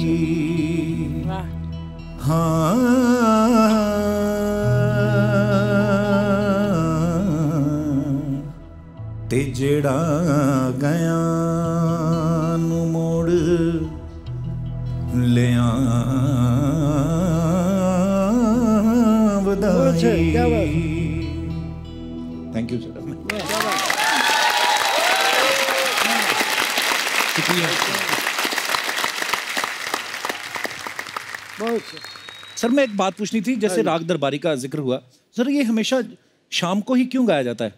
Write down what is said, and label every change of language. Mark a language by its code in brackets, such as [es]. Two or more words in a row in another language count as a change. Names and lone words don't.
[pa] ਹਾਂ ਤੇ ਜੇੜਾ ਗਿਆ ਨੂੰ ਮੋੜ ਲੈ [en] thank you [pa] सर। [hi] सर मैं एक बात पूछनी थी, जैसे राग दरबारी का जिक्र हुआ सर, ये हमेशा शाम को ही क्यों गाया जाता है?